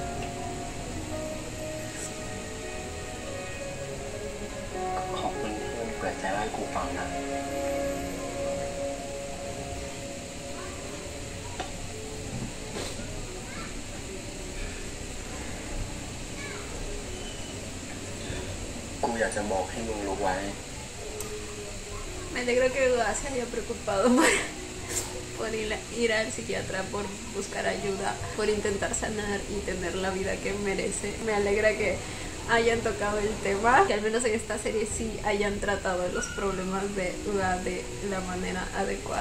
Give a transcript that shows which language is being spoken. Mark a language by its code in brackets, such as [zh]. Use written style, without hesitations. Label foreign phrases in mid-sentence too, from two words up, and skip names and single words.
[th] ขอบคุณที่เปิดใจให้กูฟังนะกูอยากจะบอกให้มึงรู้ไว้ [es] Me alegro que Dua se haya preocupado por ir al psiquiatra, por buscar ayuda, por intentar sanar y tener la vida que merece. Me alegra que hayan tocado el tema, que al menos en esta serie sí hayan tratado los problemas de Dua de la manera adecuada.